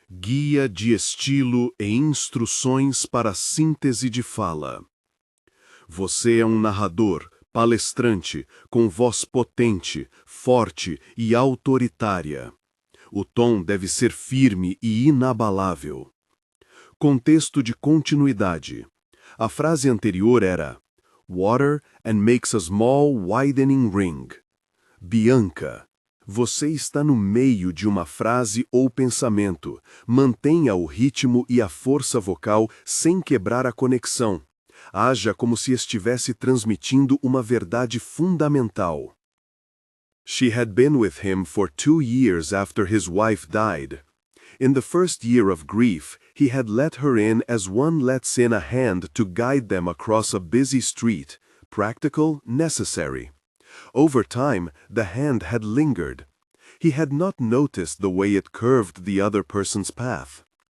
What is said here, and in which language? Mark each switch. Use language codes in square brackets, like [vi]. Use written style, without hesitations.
[pt] Guia de estilo e instruções para a síntese de fala. Você é um narrador, palestrante, com voz potente, forte e autoritária. O tom deve ser firme e inabalável. Contexto de continuidade. A frase anterior era [en] Water and makes a small widening ring. [pt] Bianca, você está no meio de uma frase ou pensamento. Mantenha o ritmo e a força vocal sem quebrar a conexão. Haja como se estivesse transmitindo uma verdade fundamental. [en] She had been with him for 2 years after his wife died. In the first year of grief, he had let her in as one lets in a hand to guide them across a busy street, practical, necessary. Over time, the hand had lingered. He had not noticed the way it curved the other person's path.